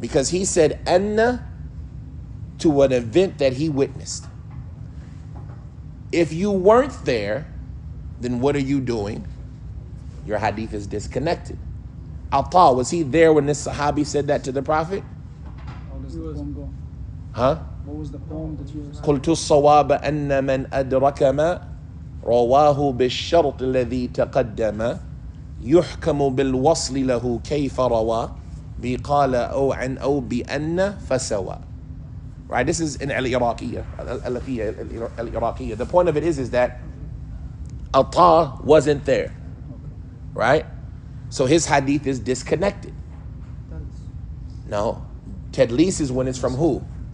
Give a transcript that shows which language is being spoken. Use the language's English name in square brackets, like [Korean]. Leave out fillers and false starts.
[English] Because he said anna to an event that he witnessed. If you weren't there, then what are you doing? Your hadith is disconnected. Atta, was he there when this sahabi said that to the Prophet? How does the poem go? Huh? What was the poem that you were [Arabic] قلت الصواب أن من أدرك ما رواه بالشرط الذي تقدم يحكم بالوصل له كيف روى بقال أو عن أو بأن فسوى. [English] Right, this is in al-Iraqiyya, al-Iraqiyya. The point of it is that Atta wasn't there, right? So his hadith is disconnected. No, Tadlis is when it's from who?